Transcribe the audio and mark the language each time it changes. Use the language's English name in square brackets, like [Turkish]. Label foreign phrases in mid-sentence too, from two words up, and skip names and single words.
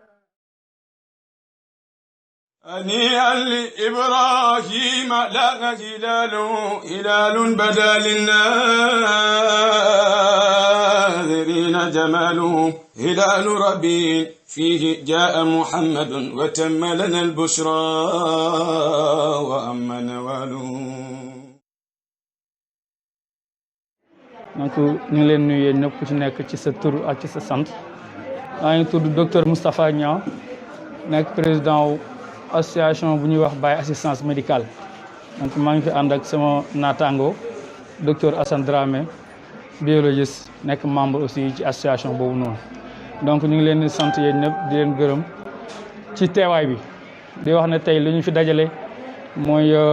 [Arabic] هنيئا لإبراهيم لاغ هلال بدا للناذرين جماله هلال ربيع فيه جاء محمد وتم لنا البشرى وأما نواله. [Wolof] donc ñu ngi leen nuyu ñëpp ku ci nekk ci sa tur ak ci sa sant maa ngi tudd docteur Moustapha Niang nekk [French] président association [Wolof] bu ñuy wax Baye [French] assistance médicale [Wolof] donc maa ngi fi ànd ak sama naataango docteur Assane Dramé biologiste nekk [French] membre aussi [Wolof] ci association boobu noonu donc ñu ngi leen di sant yéen ñëpp di leen gërëm ci teewaay bi di wax ne tey li ñu fi dajale mooy